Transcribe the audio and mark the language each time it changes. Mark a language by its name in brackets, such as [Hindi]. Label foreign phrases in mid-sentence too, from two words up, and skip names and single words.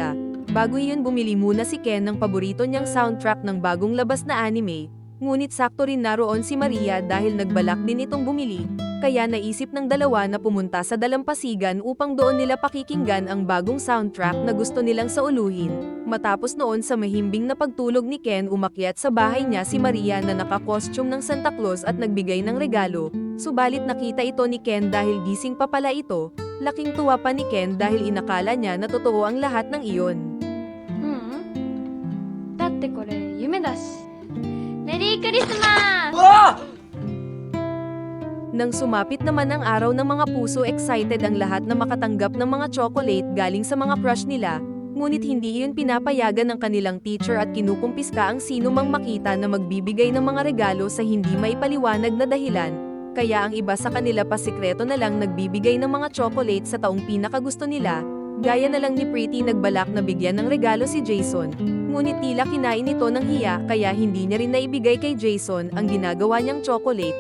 [Filipino] Bago iyon bumili muna si Ken ng paborito niyang soundtrack ng bagong labas na anime, Ngunit sakto rin naroon si Maria dahil nagbalak din itong bumili, kaya naisip ng dalawa na pumunta sa dalampasigan upang doon nila pakikinggan ang bagong soundtrack na gusto nilang sauluhin. Matapos noon sa mahimbing na pagtulog ni Ken, umakyat sa bahay niya si Maria na nakakostume ng Santa Claus at nagbigay ng regalo, subalit nakita ito ni Ken dahil gising pa pala ito. Laking tuwa pa ni Ken dahil inakala niya na totoo ang lahat ng iyon. [Japanese] だってこれ夢だし。メリークリスマス。 [Filipino] Nang sumapit naman ang araw ng mga puso, excited ang lahat na makatanggap ng mga chocolate galing sa mga crush nila, ngunit hindi iyon pinapayagan ng kanilang teacher at kinukumpiska ang sino mang makita na magbibigay ng mga regalo sa hindi maipaliwanag na dahilan, kaya ang iba sa kanila pa sikreto na lang nagbibigay ng mga chocolate sa taong pinakagusto nila, gaya na lang ni Pretty nagbalak na bigyan ng regalo si Jason, ngunit tila kinain ito ng hiya kaya hindi niya rin naibigay kay Jason ang ginagawa niyang chocolate.